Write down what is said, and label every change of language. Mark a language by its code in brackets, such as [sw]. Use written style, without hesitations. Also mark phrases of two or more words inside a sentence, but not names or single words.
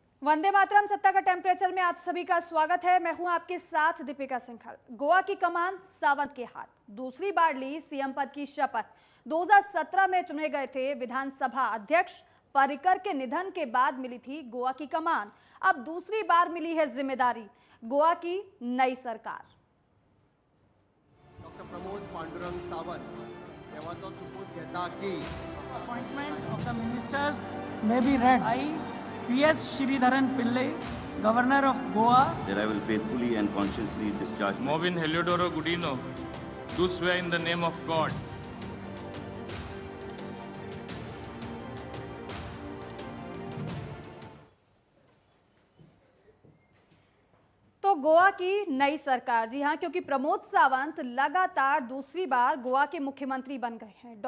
[hi] वंदे मातरम सत्ता का टेम्परेचर में आप सभी का स्वागत है। मैं हूं आपके साथ दीपिका सिंघल। गोवा की कमान सावंत के हाथ, दूसरी बार ली सीएम पद की शपथ। 2017 में चुने गए थे विधानसभा अध्यक्ष, पर्रिकर के निधन के बाद मिली थी गोवा की कमान। अब दूसरी बार मिली है जिम्मेदारी, गोवा की नई सरकार। [kok] डॉक्टर प्रमोद पांडुरंग सावंत देवाचो सुपूत घेता की [en] Appointment of the ministers may be read. I, P.S. Sridharan Pillai, Governor of Goa, that I will faithfully and conscientiously discharge my Movin Heliodoro Gudino, do swear in the name of God. [hi] तो गोवा की नई सरकार, जी हां, क्योंकि प्रमोद सावंत लगातार दूसरी बार गोवा के मुख्यमंत्री बन गए हैं।